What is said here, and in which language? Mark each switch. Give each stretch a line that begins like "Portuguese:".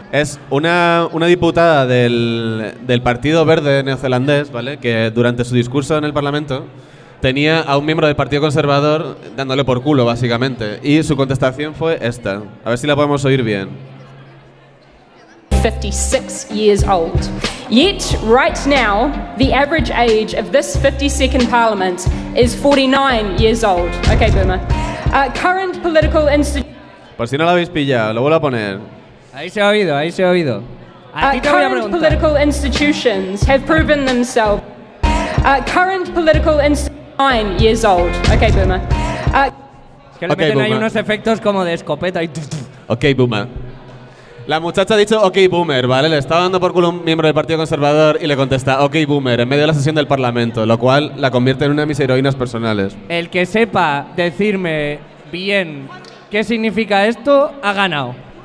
Spanish: Es una diputada del Partido Verde neozelandés, ¿vale? Que durante su discurso en el Parlamento tenía a un miembro del Partido Conservador dándole por culo, básicamente. Y su contestación fue esta. A ver si la podemos oír bien.
English: 56 years old. Yet, right now, the average age of this 52nd Parliament is 49 years old. Okay, Boomer. Current political
Spanish: Por si no la habéis pillado, lo vuelvo a poner. Ahí se ha oído, ahí se ha oído.
English: Current political institutions have proven themselves. Current political institutions 9 years old. Okay, Boomer.
Spanish: Es que le okay, meten boomer. Ahí unos efectos como de escopeta y...
English: Okay, Boomer.
Spanish: La muchacha ha dicho okay, Boomer, ¿vale? Le estaba dando por culo un miembro del Partido Conservador y le contesta okay, Boomer, en medio de la sesión del Parlamento, lo cual la convierte en una de mis heroínas personales. El que sepa decirme bien qué significa esto, ha ganado.